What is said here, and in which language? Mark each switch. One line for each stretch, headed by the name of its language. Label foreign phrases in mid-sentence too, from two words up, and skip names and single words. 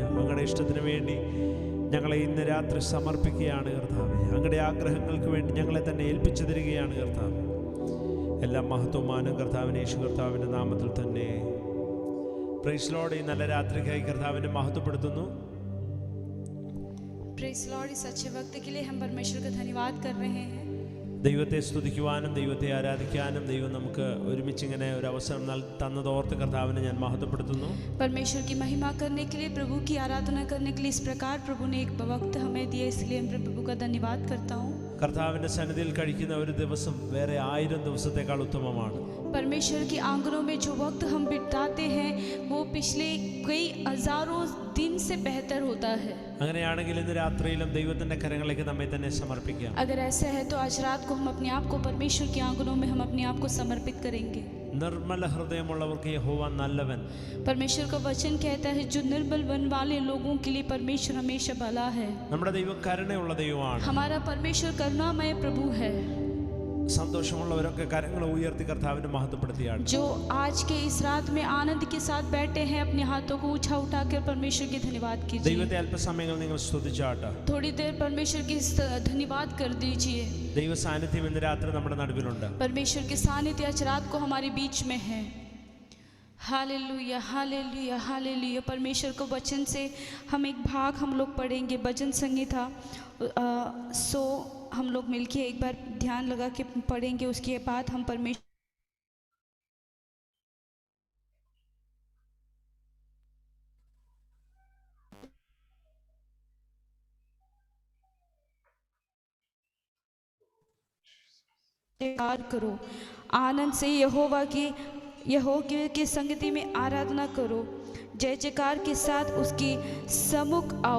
Malayalam: അങ്ങയുടെ ഇഷ്ടത്തിന് വേണ്ടി ഞങ്ങളെ ഇന്ന് രാത്രി സമർപ്പിക്കുകയാണ് കർത്താവേ. അങ്ങയുടെ ആഗ്രഹങ്ങൾക്ക് വേണ്ടി ഞങ്ങളെ തന്നെ ഏൽപ്പിച്ചു തരികയാണ് കർത്താവേ. എല്ലാ മഹത്വമാനും കർത്താവിനെ യേശു കർത്താവിൻ്റെ നാമത്തിൽ തന്നെ.
English: Praise Lord.
Malayalam: ഈ നല്ല രാത്രിക്കായി കർത്താവിനെ മഹത്വപ്പെടുത്തുന്നു.
English: Praise Lord,
Hindi: इस अच्छे वक्त के लिए हम परमेश्वर का धन्यवाद कर रहे हैं.
Malayalam: ദൈവത്തെ സ്തുതിക്കുവാനും ദൈവത്തെ ആരാധിക്കാനും ദൈവം നമുക്ക് ഒരുമിച്ച് ഇങ്ങനെ ഒരു അവസരം തന്നതോർത്ത് കർത്താവിനെ ഞാൻ മഹത്വപ്പെടുത്തുന്നു.
Hindi: परमेश्वर की महिमा करने के लिए, प्रभु की आराधना करने के लिए इस प्रकार प्रभु ने एक वक्त हमें दिया, इसलिए मैं प्रभु का धन्यवाद करता हूँ.
Malayalam: കർത്താവിൻ്റെ സന്നിധിയിൽ കഴിക്കുന്ന ഒരു ദിവസം വേറെ 1000 ദിവസത്തേക്കാൾ ഉത്തമമാണ്.
Hindi: परमेश्वर के आंगनों में जो वक्त हम बिताते हैं वो पिछले कई हजारों दिन से बेहतर होता है.
Malayalam: അങ്ങനെയാണെങ്കിൽ ഇന്ന് രാത്രിയിലും ദൈവത്തിന്റെ കരങ്ങളിലേക്ക് നമ്മെ തന്നെ സമർപ്പിക്കാം.
Hindi: अगर ऐसा है तो आज रात को हम अपने आप को परमेश्वर के आंगनों में हम अपने आप को समर्पित करेंगे.
Malayalam: നിർമ്മല ഹൃദയമുള്ളവർക്ക് യഹോവ നല്ലവൻ.
Hindi: परमेश्वर का वचन कहता है जो निर्मल मन वाले लोगों के लिए परमेश्वर हमेशा भला है.
Malayalam: നമ്മുടെ ദൈവം കരുണയുള്ള ദൈവമാണ്.
Hindi: हमारा परमेश्वर करुणामय प्रभु है.
Malayalam: സന്തോഷമുള്ളവരൊക്കെ കരങ്ങൾ ഉയർത്തി കർത്താവിനെ മഹത്വപ്പെടുത്തിയാണ്.
Hindi: जो आज के इस रात में आनंद के साथ बैठे हैं अपने हाथों को उठाकर परमेश्वर के धन्यवाद कीजिए.
Malayalam: ദൈവത്തെ അല്പസമയങ്ങൾ നിങ്ങൾ സ്തുതിച്ചാട്ടെ.
Hindi: थोड़ी देर परमेश्वर की धन्यवाद कर दीजिए.
Malayalam: ദൈവ സാന്നിധ്യം ഇന്ന് രാത്രി നമ്മുടെ നടുവിലുണ്ട്.
Hindi: परमेश्वर के सानिध्य आज रात को हमारे बीच में है. हालेलुया, हालेलुया, हालेलुया. परमेश्वर को वचन से हम एक भाग हम लोग पढ़ेंगे. भजन संहिता सो हम लोग मिलके एक बार ध्यान लगा के पढ़ेंगे. उसके बाद हम परमेश्वर करो, आनंद से यहोवा की संगति में आराधना करो, जय जयकार के साथ उसकी सम्मुख आओ.